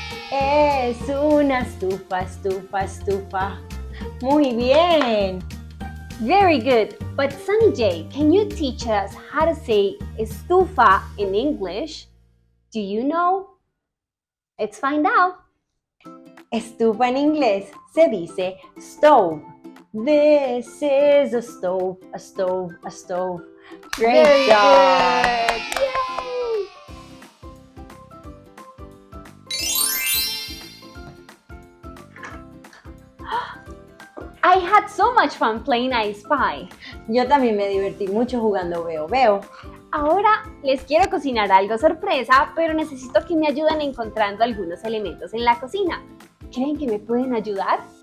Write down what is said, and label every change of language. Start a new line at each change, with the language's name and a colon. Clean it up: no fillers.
Spanish: Es una estufa, estufa, estufa. Muy bien.
English: Very good. But Sunny J, can you teach us how to say estufa in English? Do you know? Let's find out.
Spanish: Estufa en inglés se dice stove.
English: This is a stove, a stove, a stove. Great Very job. good. Yay! I had so much fun playing I Spy.
Spanish: Yo también me divertí mucho jugando Veo Veo. Ahora les quiero cocinar algo sorpresa, pero necesito que me ayuden encontrando algunos elementos en la cocina. ¿Creen que me pueden ayudar?